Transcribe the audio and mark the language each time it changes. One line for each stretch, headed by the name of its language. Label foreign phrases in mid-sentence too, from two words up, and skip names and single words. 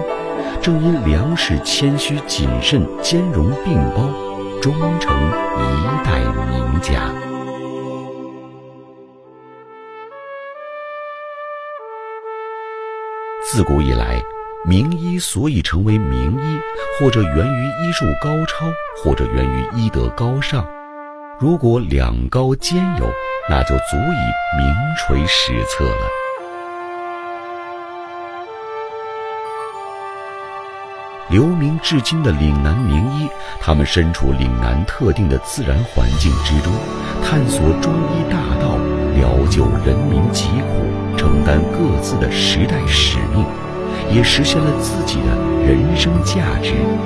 Chinese: 正因梁氏謙虛謹慎、兼容並包，終成一代名家。自古以來，名醫所以成為名醫，或者源於醫術高超，或者源於醫德高尚。如果兩高兼有，那就足以名垂史冊了。留名至今的嶺南名醫，他們身處嶺南特定的自然環境之中，探索中醫大道， 救人民疾苦，承担各自的时代使命，也实现了自己的人生价值。